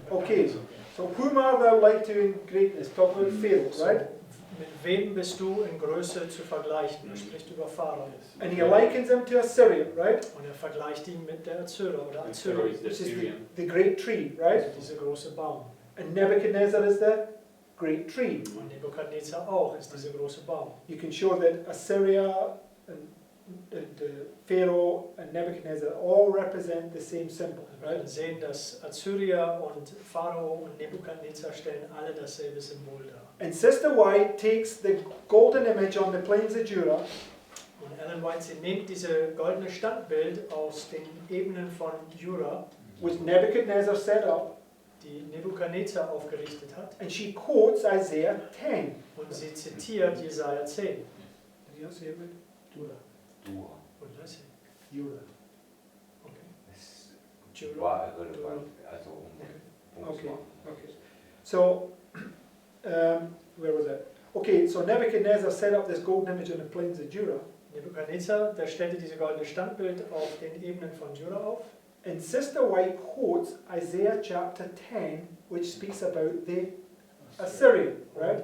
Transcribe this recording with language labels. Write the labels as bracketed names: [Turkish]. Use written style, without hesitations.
[English] Okay, so whom art thou like to in greatness? Talk about Pharaoh, right? [German] Mit wem bist du in Größe zu vergleichen? Er spricht über Pharao. [English] And he likens him to Assyria, right? [German] Und er vergleicht ihn mit der Assyrer oder Assyria. [English] Which is the great tree, right? [German] Also dieser große Baum. [English] And Nebuchadnezzar is the great tree. [German] Und Nebukadnezar auch ist dieser große Baum. [English] You can show that Assyria and Pharaoh and Nebuchadnezzar all represent the same symbol, [German] Wir werden [English] right? [German] sehen, dass Assyrier und Pharao und Nebukadnezar stellen alle dasselbe Symbol dar. [English] And Sister White takes the golden image on the plains of Jura [German] Und Ellen White, sie nimmt diese goldene Standbild aus den Ebenen von Jura, [English] which Nebuchadnezzar set up, [German] die Nebukadnezar aufgerichtet hat, [English] and she quotes Isaiah 10. [German] und sie zitiert Jesaja 10. [English] Did you say it? Jura. Dura. [German] Oder sie? Jura. [English] Okay. [German] Das Jura. war irrelevant. Also [English] Okay. [German] machen. [English] Okay. So, where was that? Okay, so Nebuchadnezzar set up this golden image on the plains of Jura. [German] Nebukadnezar, der stellte diese goldene Standbild auf den Ebenen von Jura auf. [English] And Sister White quotes Isaiah chapter 10, which speaks about the Assyrian, right?